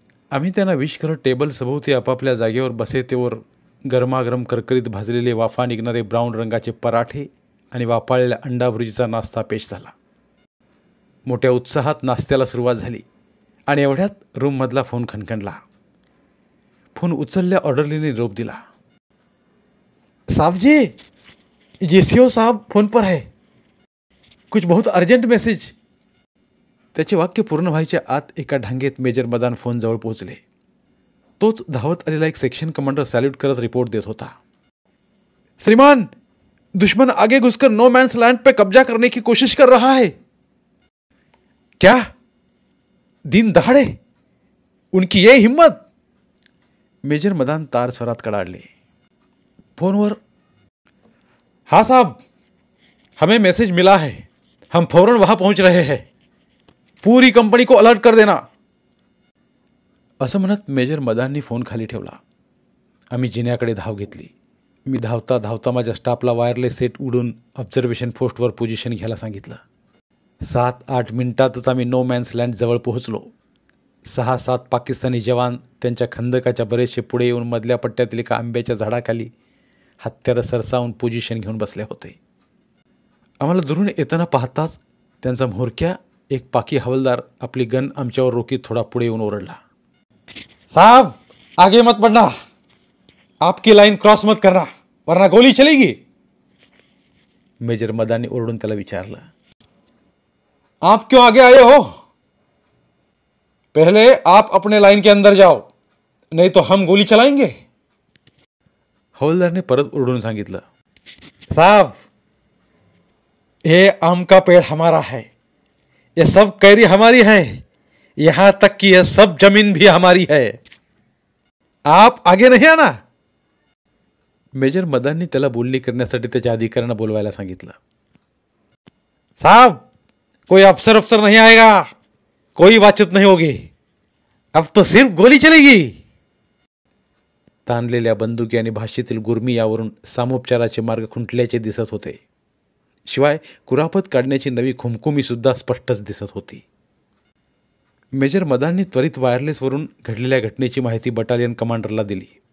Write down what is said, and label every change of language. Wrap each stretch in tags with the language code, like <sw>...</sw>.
<mr>आम्ही त्यांना विश करत टेबल सभोवती आपापल्या जागेवर बसे तेवर गरमागरम करकरीत भाजलेले वाफा निघणारे ब्राऊन रंगाचे पराठे आणि वाफाळलेल्या अंडाभुर्जीचा नाश्ता पेश झाला. मोठ्या उत्साहात नाश्त्याला सुरुवात झाली आणि एवढ्यात रूममधला फोन खणखणला. फोन उचलल्या ऑर्डरलीने निरोप दिला.</mr> <hi>साहब जी, जीसीओ साहब फोन पर है, कुछ बहुत अर्जंट मेसेज.</hi> <mr>त्याचे वाक्य पूर्ण व्हायच्या आत एका ढांगेत मेजर मदान फोनजवळ पोहोचले. तोच धावत आलेला एक सेक्शन कमांडर सॅल्यूट करत रिपोर्ट देत होता.</mr> <hi>श्रीमान, दुश्मन आगे घुसकर नो मैंस लैंड पे कब्जा करने की कोशिश कर रहा है. क्या? दिन दहाड़े उनकी ये हिम्मत.</hi> <mr>मेजर मदान तार स्वरात कडाडले.</mr> <hi>फोनवर, हाँ साहब, हमें मैसेज मिला है, हम फौरन वहां पहुंच रहे हैं, पूरी कंपनी को अलर्ट कर देना.</hi> <mr>असं म्हणत मेजर मदाननी फोन खाली ठेवला. आम्ही जिन्याकडे धाव घेतली. मी धावता धावता माझ्या स्टाफला वायरलेस सेट उडून ऑब्झर्वेशन पोस्टवर पोझिशन घ्यायला सांगितलं. 7-8 मिनिटातच आम्ही नो मॅन्स लँड जवळ पोहोचलो. 6-7 पाकिस्तानी जवान त्यांच्या खंदकाच्या बरेचसे पुढे येऊन मधल्या पट्ट्यातील एका आंब्याच्या झाडाखाली हत्यारं सरसावून पोझिशन घेऊन बसले होते. आम्हाला दुरून येताना पाहताच त्यांचा म्होरक्या एक पाकी हवालदार आपली गन आमच्यावर रोखीत थोडा पुढे येऊन ओरडला.</mr> <hi>साहब, आगे मत बढ़ना, आपकी लाइन क्रॉस मत करना, वरना गोली चलेगी.</hi> <mr>मेजर मदानी ओरडून त्याला विचारलं,</mr> <hi>आप क्यों आगे आए हो? पहले आप अपने लाइन के अंदर जाओ, नहीं तो हम गोली चलाएंगे.</hi> <mr>हवलदारने परत ओरडून सांगितलं,</mr> <hi>साहब, ये आम का पेड़ हमारा है, ये सब कैरी हमारी है, यहां तक कि यह सब जमीन भी हमारी है, आप आगे नहीं आना.</hi> <mr>मेजर मदाननी त्याला बोलणी करण्यासाठी त्याच्या अधिकाऱ्यांना बोलवायला सांगितलं.</mr> <hi>साहब, कोई अफसर नहीं आएगा, कोई बातचीत नहीं होगी, अब तो सिर्फ गोली चलेगी.</hi> <mr>ताणलेल्या बंदुकी आणि भाषेतील गुरमी यावरून सामोपचाराचे मार्ग खुंटल्याचे दिसत होते. शिवाय कुरापत काढण्याची नवी खुमखुमी सुद्धा स्पष्टच दिसत होती. मेजर मदाननी त्वरित वायरलेसवरून घडलेल्या घटनेची माहिती बटालियन कमांडरला दिली.</mr>